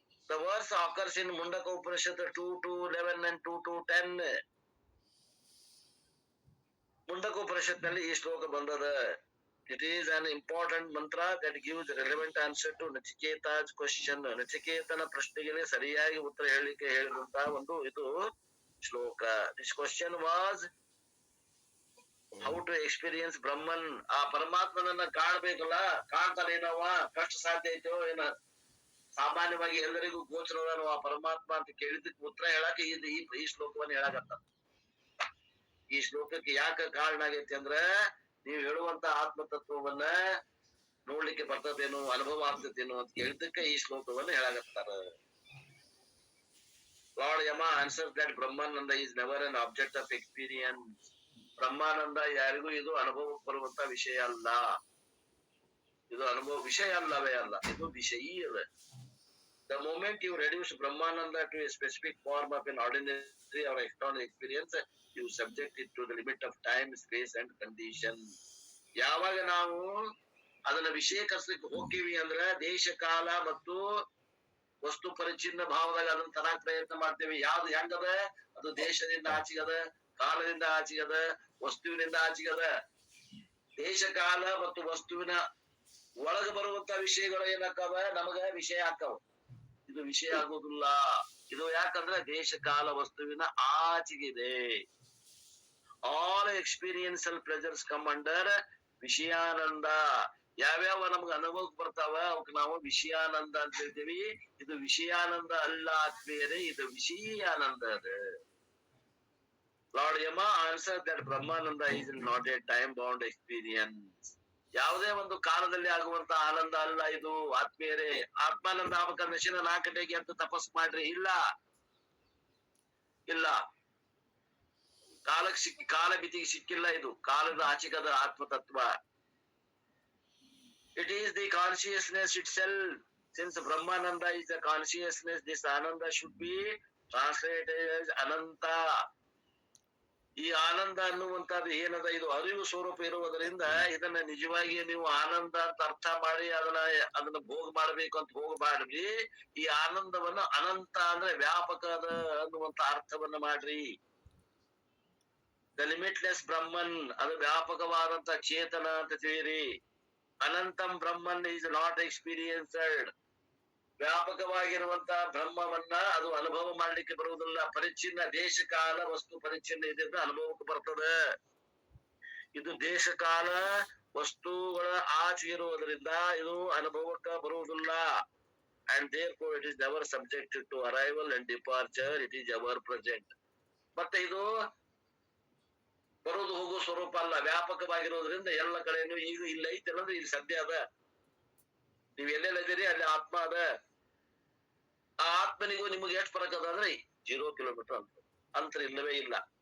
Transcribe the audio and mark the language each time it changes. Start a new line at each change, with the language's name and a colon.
English: The verse occurs in Mundaka Upanishad 2:11 and 2:10.
Kannada: Mundaka ಉಪನಿಷತ್ನಲ್ಲಿ ಈ ಶ್ಲೋಕ ಬಂದದ.
English: It is an important mantra that gives relevant answer to Nachiketa's question.
Kannada: ನಚಿಕೇತನ ಪ್ರಶ್ನೆಗೆ ಸರಿಯಾಗಿ ಉತ್ತರ ಹೇಳಲಿಕ್ಕೆ ಹೇಳಿದಂತಹ ಒಂದು ಇದು ಶ್ಲೋಕ.
English: This question was how to experience Brahman.
Kannada: ಆ ಪರಮಾತ್ಮನನ್ನ ಕಾಣ್ಬೇಕಲ್ಲ, ಕಾಣ್ತಾನೇನವ, ಕಷ್ಟ ಸಾಧ್ಯ ಐತೋ ಏನ? ಸಾಮಾನ್ಯವಾಗಿ ಎಲ್ಲರಿಗೂ ಗೋಚರವ ಆ ಪರಮಾತ್ಮ ಅಂತ ಕೇಳಿದಕ್ಕೆ ಉತ್ತರ ಹೇಳಾಕ ಈ ಶ್ಲೋಕವನ್ನ ಹೇಳಾಕತ್ತ. ಈ ಶ್ಲೋಕಕ್ಕೆ ಯಾಕೆ ಕಾರಣ ಆಗೈತಿ ಅಂದ್ರ, ನೀವು ಹೇಳುವಂತ ಆತ್ಮತತ್ವವನ್ನ ನೋಡ್ಲಿಕ್ಕೆ ಬರ್ತದೇನು, ಅನುಭವ ಆಗ್ತದೇನು ಅಂತ ಕೇಳಿದ್ದಕ್ಕೆ ಈ ಶ್ಲೋಕವನ್ನ ಹೇಳಾಕತ್ತಾರ.
English: Lord Yama answers that Brahmananda is never an object of experience.
Kannada: ಬ್ರಹ್ಮಾನಂದ ಯಾರಿಗೂ ಇದು ಅನುಭವಕ್ಕೆ ಬರುವಂತ ವಿಷಯ ಅಲ್ಲ. ಇದು ಅನುಭವ ವಿಷಯ ಅಲ್ಲವೇ ಅಲ್ಲ, ಇದು ವಿಷಯೀ ಅದ.
English: The moment you reduce Brahmananda to a specific form of an ordinary or external experience, you subject it to the limit of time, space and condition.
Kannada: ಯಾವಾಗ ನಾವು ಅದನ್ನ ವಿಷಯಕರಿಸಲಿಕ್ಕೆ ಹೋಗ್ತೀವಿ ಅಂದ್ರ ದೇಶ ಕಾಲ ಮತ್ತು ವಸ್ತು ಪರಿಚ್ಛಿನ್ನ ಭಾವದಾಗ ಅದನ್ನ ತರಕ್ ಪ್ರಯತ್ನ ಮಾಡ್ತೇವೆ. ಯಾವ್ದು ಹೆಂಗದ, ಅದು ದೇಶದಿಂದ ಆಚೆಗದ, ಕಾಲದಿಂದ ಆಚೆಗದ, ವಸ್ತುವಿನಿಂದ ಆಚೆಗದ. ದೇಶ ಕಾಲ ಮತ್ತು ವಸ್ತುವಿನ ಒಳಗ ಬರುವಂತ ವಿಷಯಗಳು ಏನಾಕವ, ನಮಗ ವಿಷಯ ಆಕ್ಕವ. ಇದು ವಿಷಯ ಆಗೋದಿಲ್ಲ. ಇದು ಯಾಕಂದ್ರೆ ದೇಶ ಕಾಲ ವಸ್ತುವಿನ ಆಚೆಗಿದೆ.
English: All experiential pleasures come under ವಿಷಯಾನಂದ.
Kannada: ಯಾವ್ಯಾವ ನಮ್ಗ ಅನುಭವಕ್ಕೆ ಬರ್ತಾವ ಅವಕ್ ನಾವು ವಿಷಯಾನಂದ ಅಂತ ಹೇಳ್ತೀವಿ. ಇದು ವಿಷಯಾನಂದ ಅಲ್ಲ ಆತ್ಮೀಯರೇ, ಇದು ವಿಷಯಾನಂದ ಅದ.
English: Lord Yama answered that Brahmananda is not a time bound experience.
Kannada: ಯಾವುದೇ ಒಂದು ಕಾಲದಲ್ಲಿ ಆಗುವಂತ ಆನಂದ ಅಲ್ಲ ಇದು ಆತ್ಮೀಯರೇ. ಆತ್ಮಾನಂದ ಆಗ್ಬೇಕಂದ್ರೆ 4 ಗಂಟೆಗೆ ಅಂತ ತಪಸ್ ಮಾಡ್ರಿ, ಇಲ್ಲ ಇಲ್ಲ, ಕಾಲಕ್ಕೆ ಕಾಲ ಮಿತಿಗೆ ಸಿಕ್ಕಿಲ್ಲ. ಇದು ಕಾಲದ ಆಚೆಗದ ಆತ್ಮತತ್ವ.
English: It is the consciousness itself. Since Brahmananda is the consciousness, this Ananda should be translated as Ananta.
Kannada: ಈ ಆನಂದ ಅನ್ನುವಂತದ್ದು ಏನದ, ಇದು ಅರಿವು ಸ್ವರೂಪ ಇರುವುದರಿಂದ ಇದನ್ನ ನಿಜವಾಗಿ ನೀವು ಆನಂದ ಅಂತ ಅರ್ಥ ಮಾಡಿ ಅದನ್ನ ಭೋಗ ಮಾಡ್ಬೇಕು ಅಂತ ಹೋಗಬಾರ್ರಿ. ಈ ಆನಂದವನ್ನ ಅನಂತ ಅಂದ್ರೆ ವ್ಯಾಪಕದ ಅನ್ನುವಂತ ಅರ್ಥವನ್ನ ಮಾಡ್ರಿ.
English: the limitless Brahman,
Kannada: ಅದು ವ್ಯಾಪಕವಾದಂತ ಚೇತನ ಅಂತ ತಿಳಿಯಿರಿ.
English: ಅನಂತಂ Brahman is not experienced.
Kannada: ವ್ಯಾಪಕವಾಗಿರುವಂತ ಬ್ರಹ್ಮವನ್ನ ಅದು ಅನುಭವ ಮಾಡ್ಲಿಕ್ಕೆ ಬರುವುದಿಲ್ಲ. ಪರಿಚ್ಛಿನ್ನ ದೇಶ ಕಾಲ ವಸ್ತು ಪರಿಚ್ಛಿನ್ನ ಇದರಿಂದ ಅನುಭವಕ್ಕೆ ಬರ್ತದೆ. ಇದು ದೇಶ ಕಾಲ ವಸ್ತುಗಳ ಆಚೆ ಇರುವುದರಿಂದ ಇದು ಅನುಭವಕ್ಕೆ ಬರುವುದಿಲ್ಲ.
English: And therefore it is never subjected to arrival and departure. It is ever present.
Kannada: ಮತ್ತೆ ಇದು ಬರುವುದು ಹೋಗುವ ಸ್ವರೂಪ ಅಲ್ಲ, ವ್ಯಾಪಕವಾಗಿರೋದ್ರಿಂದ ಎಲ್ಲ ಕಡೆನೂ ಈಗ ಇಲ್ಲ ಐತೆ ಅನ್ನೋದು ಇಲ್ಲಿ ಸದ್ಯ ಅದ. ನೀವ್ ಎಲ್ಲೆಲ್ಲಿದ್ದೀರಿ ಅಲ್ಲಿ ಆತ್ಮ ಅದ. ಆ ಆತ್ಮನಿಗೂ ನಿಮಗೆ ಎಷ್ಟು ಫರಕ್ ಅದ ಅಂದ್ರೆ 0 ಕಿಲೋಮೀಟರ್ ಅಂತರ ಇಲ್ಲವೇ ಇಲ್ಲ.